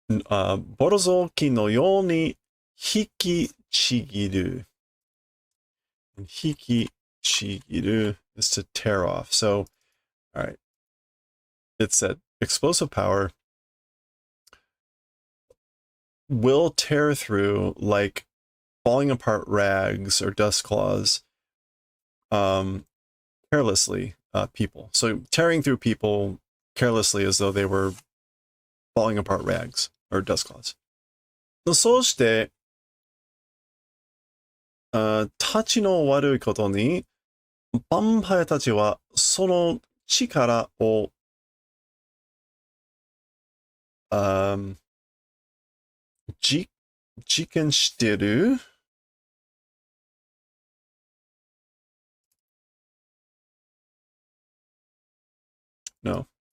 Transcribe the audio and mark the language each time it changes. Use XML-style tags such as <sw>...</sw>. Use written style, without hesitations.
<ja>ボロ雑巾のように引きちぎる。</ja> <en>引きちぎる is to tear off. So, all right. It's that explosive power will tear through like falling apart rags or dust claws carelessly people. So tearing through people carelessly as though they were falling apart rags or dust claws.</en> <ja>そうして、たちの悪いことに、ヴァンパイアたちはその力を、実験してる No.</ja>